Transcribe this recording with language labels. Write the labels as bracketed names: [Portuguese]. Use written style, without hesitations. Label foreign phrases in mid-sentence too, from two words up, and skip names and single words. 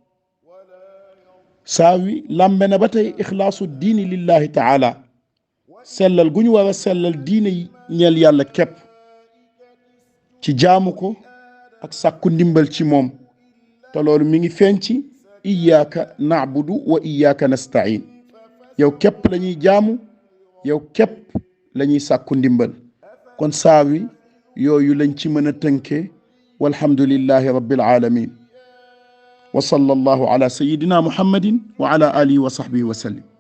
[Wolof] saa wi làmbe na ba tey [Arabic] إخلاص الدين لله تعالى, [Wolof] sellal gu ñu war a sellal diine yi ñeel yàlla képp ci jaamu ko ak sàkku ndimbal ci moom, te loolu mi ngi feeñ ci [Arabic] إياك نعبد وإياك نستعين. [Wolof] yow képp la ñuy jaamu, yow képp la ñuy sàkku ndimbal. kon saa wi yooyu lañ ci mën a tënkee. [Arabic] والحمد لله رب العالمين وصلى الله على سيدنا محمد وعلى آله وصحبه وسلم.